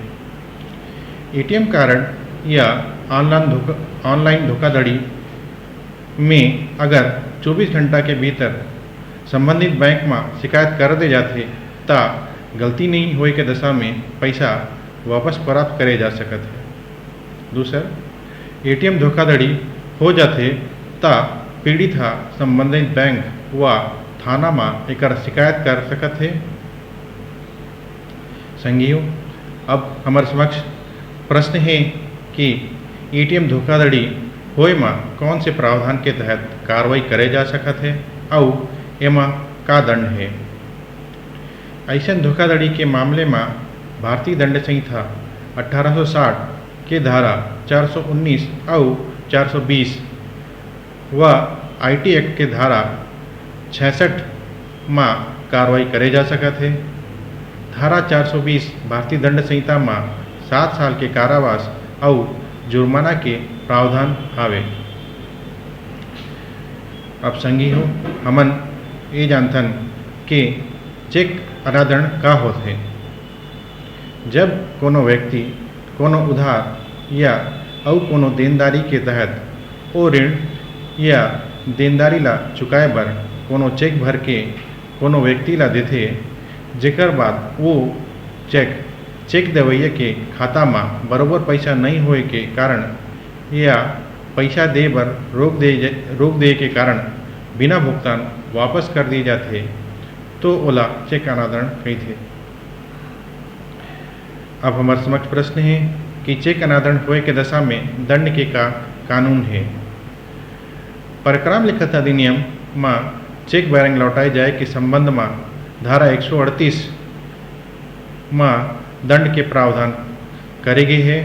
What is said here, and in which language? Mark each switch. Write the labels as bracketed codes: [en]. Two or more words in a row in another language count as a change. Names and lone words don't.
[hne] एटीएम कारड या ऑनलाइन धोखाधड़ी में अगर 24 घंटा के भीतर संबंधित बैंक में शिकायत कर दे जाथे ता गलती नहीं होए के दशा में पैसा वापस प्राप्त करे जा सकत है। दूसर, एटीएम धोखाधड़ी हो जाथे ता पीड़ित हा संबंधित बैंक व थाना में एकर शिकायत कर सकत है। संगियों, अब हमारे समक्ष प्रश्न है कि एटीएम धोखाधड़ी होए में कौन से प्रावधान के तहत कार्रवाई करे जा सकत है और एमा का दंड है। ऐसा धोखाधड़ी के मामले में भारतीय दंड संहिता 1860 के धारा 419 और 420 व आईटी एक्ट के धारा 66 में कार्रवाई करे जा सकत है। धारा 420 भारतीय दंड संहिता में 7 साल के कारावास और जुर्माना के प्रावधान हावे। अब संगी हो, हमन ये जानथन कि चेक अनादरण का होथे। जब कोनो व्यक्ति कोनो उधार या और कोनो देनदारी के तहत ओ ऋण या देनदारी ला चुकाए बर कोनो चेक भर के कोनो व्यक्ति ला देथे, जेकर बाद वो चेक देवैया के खाता में बरोबर पैसा नहीं होए के कारण या पैसा दे बर रोक दे के कारण बिना भुगतान वापस कर दिए जाते तो ओला चेक अनादरण कहथे। अब हमारे समक्ष प्रश्न है कि चेक अनादरण होए के दशा में दंड के का कानून है। परक्राम लिखत अधिनियम में चेक बैरंग लौटाए जाए के संबंध में धारा 138 में दंड के प्रावधान करे गए है।